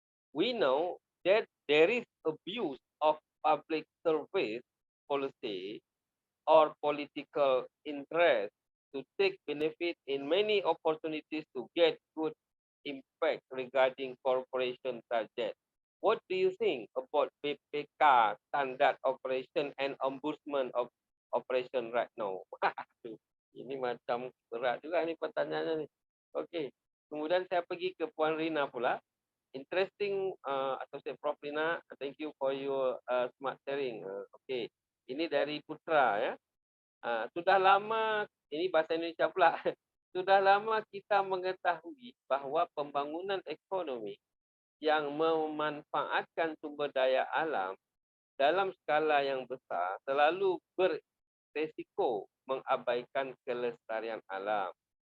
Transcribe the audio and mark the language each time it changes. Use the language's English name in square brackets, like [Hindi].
[English] We know that there is abuse of public service policy or political interest to take benefit in many opportunities to get good impact regarding corporation target. What do you think about BPK standard operation and ombudsman of operation right now? [Malay] Ini macam berat juga ni pertanyaannya ni. Okey. Kemudian saya pergi ke Puan Rina pula. Interesting, Associate Prof Rina. [English] Thank you for your smart sharing. [Malay] Okey. Ini dari Putra ya. Sudah lama, ini bahasa Indonesia pula. Sudah lama kita mengetahui bahawa pembangunan ekonomi yang memanfaatkan sumber daya alam dalam skala yang besar selalu beresiko mengabaikan kelestarian alam.